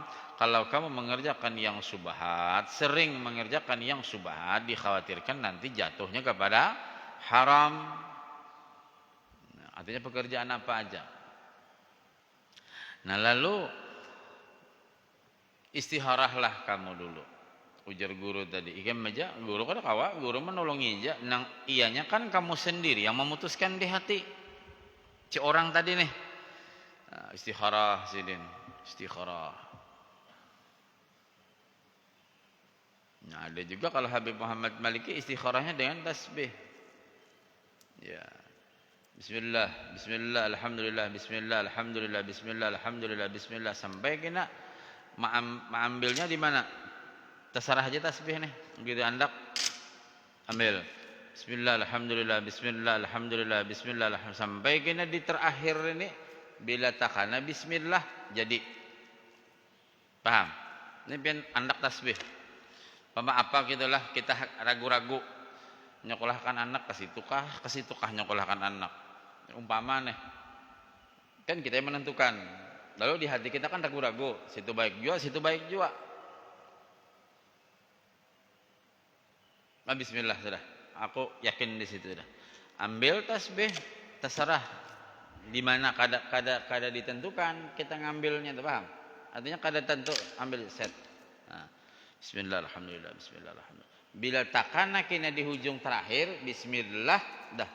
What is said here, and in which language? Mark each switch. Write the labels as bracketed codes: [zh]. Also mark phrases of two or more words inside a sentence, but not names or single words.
[id] Kalau kamu mengerjakan yang syubhat, sering mengerjakan yang syubhat, dikhawatirkan nanti jatuhnya kepada haram. Nah, artinya pekerjaan apa aja. Nah, lalu istikharahlah kamu dulu. [bjn] Ujar guru tadi, ikan meja, guru kada kawa, guru menolong ija. Nang ianya kan kamu sendiri yang memutuskan di hati. Si orang tadi nih. Nah, istikharah sidin, istikharah. [id] Nah, ada juga kalau Habib Muhammad Maliki istikharahnya dengan tasbih. Ya. [ar] بسم الله، بسم الله، الحمد لله، بسم الله، الحمد لله، بسم الله، الحمد لله، بسم الله, [bjn] sampai kena mengambilnya di mana? Terserah aja tasbih nih. Begitu andak ambil. [ar] بسم الله، الحمد لله، بسم الله، الحمد لله، بسم الله، الحمد لله, [bjn] sampai kena di terakhir ini bila takana bismillah jadi. Paham? Ini pian andak tasbih. Pama apa gitulah kita ragu-ragu nyokolahkan anak ke situ kah nyokolahkan anak. Umpama nih. [id] Kan kita yang menentukan. Lalu di hati kita kan ragu-ragu, situ baik juga. Nah, [bjn] bismillah sudah. Aku yakin di situ sudah. Ambil tasbih, terserah di mana kada ditentukan kita ngambilnya, tuh paham? Artinya kada tentu ambil set. Nah, [ar] بسم الله، الحمد لله، بسم الله، الحمد لله. [bjn] Bila takana kena di hujung terakhir, bismillah, dah.